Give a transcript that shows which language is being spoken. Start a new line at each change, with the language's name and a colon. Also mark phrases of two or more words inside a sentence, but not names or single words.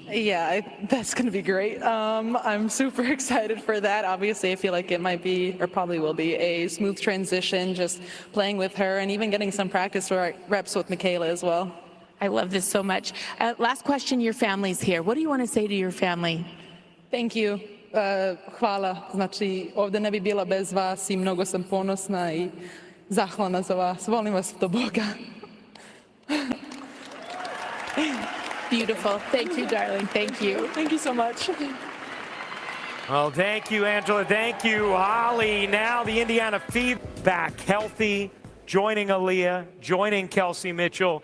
English: Yeah, that's going to be great. I'm super excited for that. Obviously, I feel like it might be, or probably will be, a smooth transition just playing with her and even getting some practice reps with Michaela as well. I love this so much. Last question, your family's here. What do you want to say to your family? Thank you.
Bosnian: Hvala. Znači, ovdje ne bi bila bez vas i mnogo sam ponosna i zahvalna za vas. Volim vas do Boga.
English: Beautiful. Thank you, darling. Thank you. Thank you so much. Well, thank you, Angela. Thank you, Holly. Now the Indiana Fever back healthy, joining Aaliyah, joining Kelsey Mitchell.